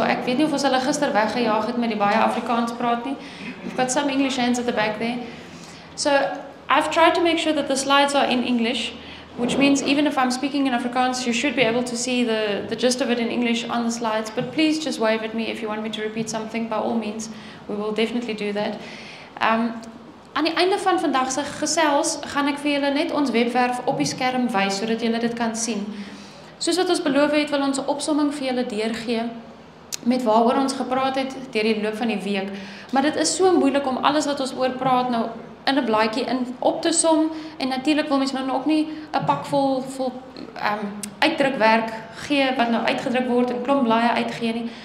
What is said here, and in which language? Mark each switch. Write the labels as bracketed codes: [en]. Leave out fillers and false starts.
[af] Ek weet nie of ons hulle gister weggejaag het met die baie Afrikaans praat nie. [en] We've got some English hands at the back there. So, I've tried to make sure that the slides are in English, which means even if I'm speaking in Afrikaans, you should be able to see the gist of it in English on the slides. But please just wave at me if you want me to repeat something. By all means, we will definitely do that. [af] Aan die einde van vandag se gesels gaan ek vir julle net ons webwerf op die skerm wys sodat julle dit kan sien. Soos wat ons beloof het, wil ons 'n opsomming vir julle deurgee met waaroor ons gepraat het deur die loop van die week. Maar dit is so moeilik om alles wat ons oor praat nou in 'n blaadjie op te som en natuurlik wil mense nou ook nie 'n pak vol uitdrukwerk gee wat nou uitgedruk word en klomp blaaie uitgee nie.